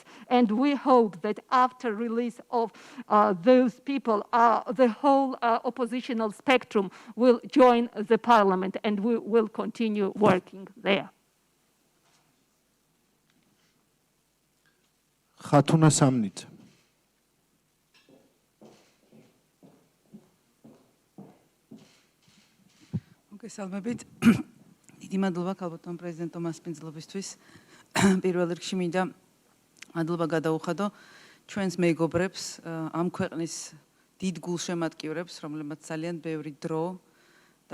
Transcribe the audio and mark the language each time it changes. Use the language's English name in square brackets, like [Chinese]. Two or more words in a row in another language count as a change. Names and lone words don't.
[English] And we hope that after release of those people, the whole oppositional spectrum will join the parliament and we will continue working there. Khatuna Samnit. [Georgian] მოგესალმებით. დიდი მადლობა ქალბატონ პრეზიდენტ თომას პინძლობისთვის. პირველ რიგში მინდა მადლობა გადაუხადო ჩვენს მეგობრებს, ამ ქვეყნის დიდ გულშემატკივრებს, რომლებმაც ძალიან ბევრი დრო და